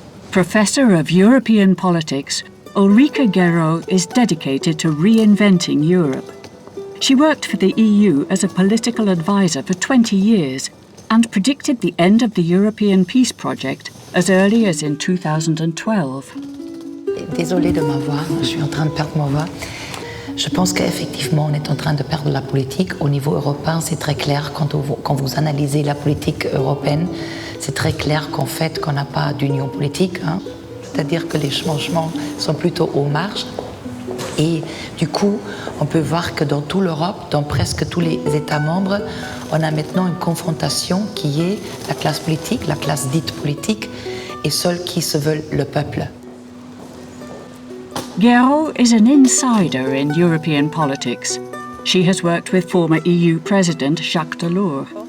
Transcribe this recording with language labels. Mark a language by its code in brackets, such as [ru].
[en] Professor of European politics, Ulrike Guérot is dedicated to reinventing Europe. She worked for the EU as a political advisor for 20 years and predicted the end of the European peace project as early as in 2012. [fr] Désolée de ma voix, je suis en train de perdre ma voix. Je pense qu'effectivement, on est en train de perdre la politique. Au niveau européen, c'est très clair. Quand vous analysez la politique européenne, c'est très clair qu'en fait, qu'on n'a pas d'union politique. C'est-à-dire que les changements sont plutôt aux marges. Et du coup, on peut voir que dans toute l'Europe, dans presque tous les États membres, on a maintenant une confrontation qui est la classe politique, la classe dite politique, et ceux qui se veulent le peuple. [en] Guérot is an insider in European politics. She has worked with former EU President Jacques Delors.